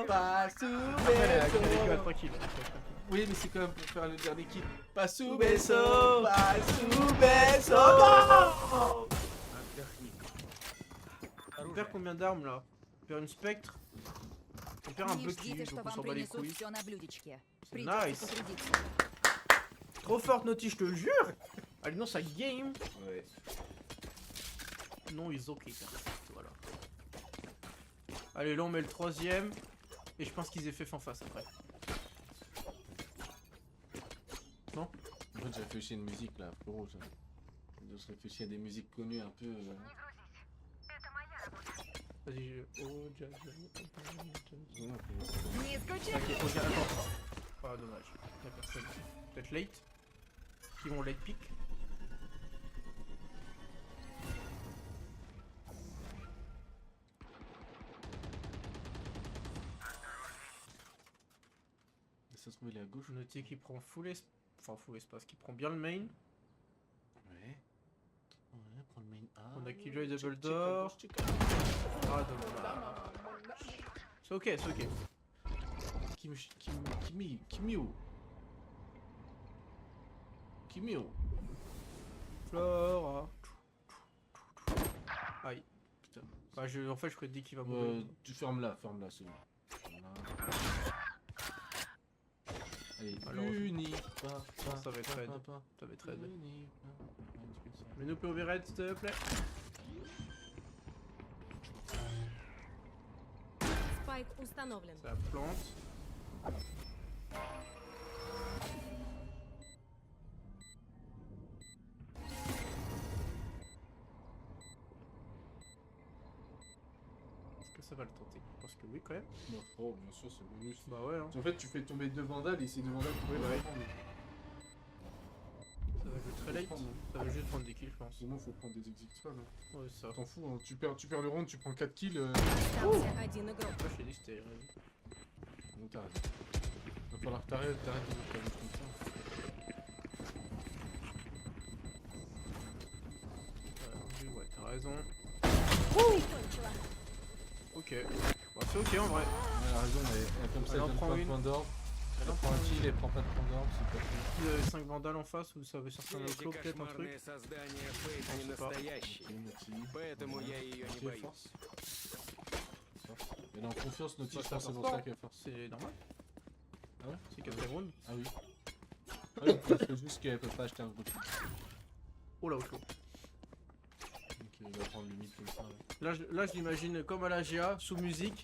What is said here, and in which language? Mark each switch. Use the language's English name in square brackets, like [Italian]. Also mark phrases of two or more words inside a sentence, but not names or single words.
[French] Pas sous Elle est beso. tranquille. Oui, mais c'est quand même pour faire le dernier kill. Pas sous beso. beso. Pas sous beso. Non. On perd combien d'armes là? On perd une spectre. On perd un [Russian] Не Bucky, ждите, [French] donc [Russian] что [French] on [Russian] вам [French] s'en bat les [Russian] принесут [French] couilles. [Russian] все на блюдечке. [French] C'est [Russian] Придется [French] nice. [Russian] потрудиться. [French] Trop forte Naughty, je te jure. Allez, non, ça game. Ouais. Non, ils ok, perfect, voilà. Allez, là on met le troisième. Et je pense qu'ils aient fait fin face après. En fait, j'ai réfléchi à une musique là, frérot. Je réfléchis à des musiques connues un peu. Vas-y, oh, jazz. [Russian] Не исключай. [French] Ok, ok, attends. Ah, dommage. Y'a personne. Peut-être late. Qui vont [English] late pick. [French] Ça se trouve, il est à gauche. Notez qui prend full espace. Enfin, full espace, qui prend bien le main. Ouais. Ouais, prends le main A. On a Killjoy double Check door. à gauche, check à gauche. Ah, dommage. C'est ok, c'est ok. Kimio. Flora. Aïe. Putain. Bah, en fait, je prédis qu'il va mourir. Tu fermes-la, c'est bon. Ferme-la. Allez, Malheureusement. uni. Ça va être raid. Ça va être raid. Uni. Mets-nous POV raid, s'il te plaît. [Russian] Спайк установлен. [French] Ça plante. Est-ce que ça va le tenter? Je pense que oui, quand même. Oh, bien sûr, c'est bonus. Bah ouais, hein. En fait, tu fais tomber deux vandales et ces deux vandales, tu peux Oui, bah les oui. prendre. Ça va jouer très late. Ça va juste prendre des kills, je pense. Sinon, faut prendre des [English] exit spam. [French] Ouais, ça. T'en fous, hein. tu perds le round, tu prends 4 kills. [Russian] Остался один игрок. [French] Moi, je t'ai dit que c'était. Non, t'arrêtes. Va falloir que t'arrêtes de faire comme ça. Ouais, t'as raison. [Russian] Прикончила. [French] Ok. Bah, c'est ok en vrai. Elle a raison, mais comme ça, Elle elle en donne prend pas de une. points d'or. Elle Elle en prend prend un kill et prend pas de points d'or, c'est pas cool. Si vous avez 5 vandales en face, ou ça veut certainement le clos, peut-être un truc. [Russian] создание Фейт не [French] Non, c'est pas. [Russian] настоящий, поэтому я ее не боюсь. [French] Force. Elle est en confiance, Naughty, Bah, je ça pense que c'est sort pour ça pas. qu'elle force. C'est normal. Ah ouais? C'est 4 round. Ah oui. Ouais, parce que juste qu'elle peut pas acheter un gros kill. Oh là, au clos. Donc il va prendre le mid comme ça. Là, je l'imagine comme à la GA, sous musique.